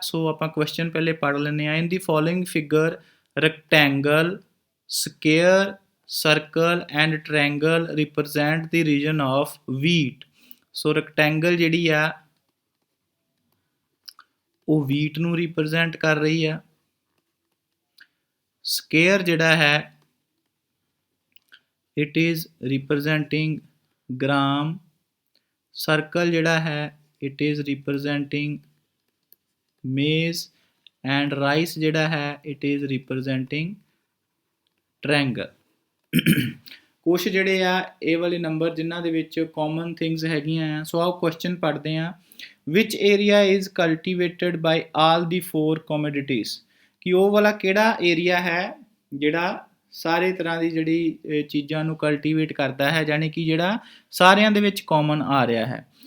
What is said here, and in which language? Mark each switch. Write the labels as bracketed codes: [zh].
[pa] ਸੋ ਆਪਾਂ ਕੁਐਸਚਨ ਪਹਿਲੇ ਪੜ੍ਹ ਲੈਂਦੇ ਆ। [en] In the following figure rectangle, square, circle and triangle represent the region of wheat. [pa] So rectangle ਜਿਹੜੀ ਆ ਉਹ ਵੀਟ ਨੂੰ ਰਿਪਰੈਜ਼ੈਂਟ ਕਰ ਰਹੀ ਆ। ਸਕੁਅਰ ਜਿਹੜਾ ਹੈ [en] it is representing gram, circle [pa] ਜਿਹੜਾ ਹੈ [en] it is representing maize and rice ਜਿਹੜਾ ਹੈ it is representing triangle। [pa] ਕੁਛ ਜਿਹੜੇ ਆ ਇਹ ਵਾਲੇ ਨੰਬਰ ਜਿਨ੍ਹਾਂ ਦੇ ਵਿੱਚ ਕਾਮਨ ਥਿੰਗਸ ਹੈਗੀਆਂ ਆ। ਸੋ ਆਓ ਕੁਐਸਚਨ ਪੜ੍ਹਦੇ ਆ। [en] Which area is cultivated by all the 4 commodities। [pa] ਕਿ ਉਹ ਵਾਲਾ ਕਿਹੜਾ ਏਰੀਆ ਹੈ ਜਿਹੜਾ ਸਾਰੇ ਤਰ੍ਹਾਂ ਦੀ ਜਿਹੜੀ ਚੀਜ਼ਾਂ ਨੂੰ ਕਲਟੀਵੇਟ ਕਰਦਾ ਹੈ, ਯਾਨੀ ਕਿ ਜਿਹੜਾ ਸਾਰਿਆਂ ਦੇ ਵਿੱਚ ਕਾਮਨ ਆ ਰਿਹਾ ਹੈ।